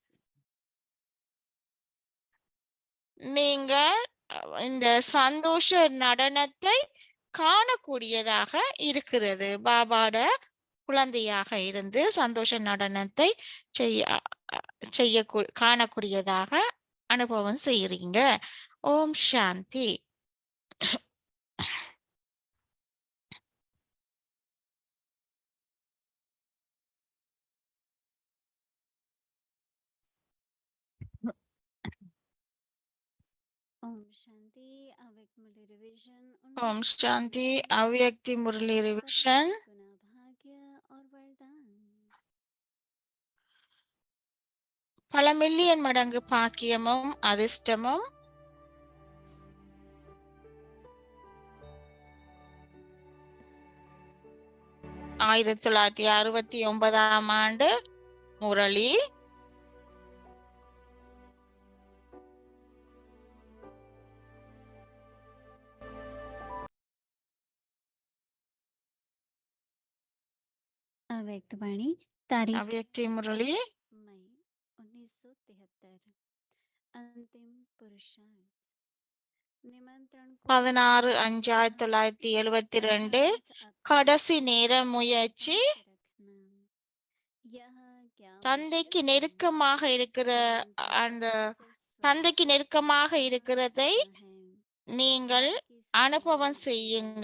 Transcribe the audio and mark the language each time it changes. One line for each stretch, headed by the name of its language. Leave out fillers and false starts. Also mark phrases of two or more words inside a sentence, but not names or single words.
Tamil: நீங்க இந்த சந்தோஷ நடனத்தை காணக்கூடியதாக இருக்கிறது. பாபாட குழந்தையாக இருந்து சந்தோஷ நடனத்தை செய்ய காணக்கூடியதாக அனுபவம் செய்யறீங்க. ஓம் சாந்தி.
Hindi: ओम शांति अव्यक्त मुरली रिवीजन। ओम शांति अव्यक्त मुरली रिवीजन। भाग्य और वरदान।
Tamil: பல மில்லியன் மடங்கு பாக்கியமும் அதிர்ஷ்டமும் 1969ஆம் ஆண்டு முரளி.
Hindi: अव्यक्त वाणी तारीख अव्यक्त मुरली मई 1973। अंतिम पुरुषार्थ
Tamil: 16/5/1972 கடைசி நேர முயற்சி. தந்தைக்கு நெருக்கமாக இருக்கிற அந்த தந்தைக்கு நெருக்கமாக இருக்கிறதை நீங்கள் அனுபவம் செய்யுங்க.